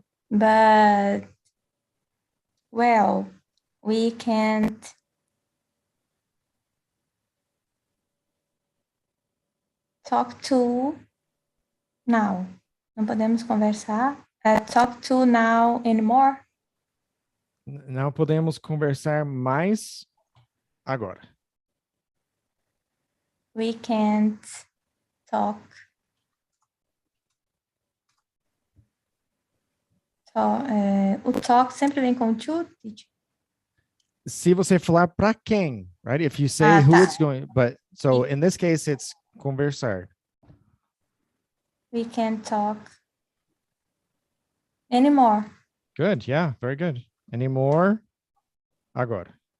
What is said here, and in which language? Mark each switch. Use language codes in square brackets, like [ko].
[en] But, well, we can't talk to now. [pt] Não podemos conversar. [en] Talk to now anymore. [pt] Não podemos conversar mais agora. [en] We can't talk. [pt] O talk sempre vem com to, teacher. Se você falar para quem, right? [en] If you say who it's going, but so in this case it's conversar. We can't talk anymore. Good, yeah, very good. Anymore agora.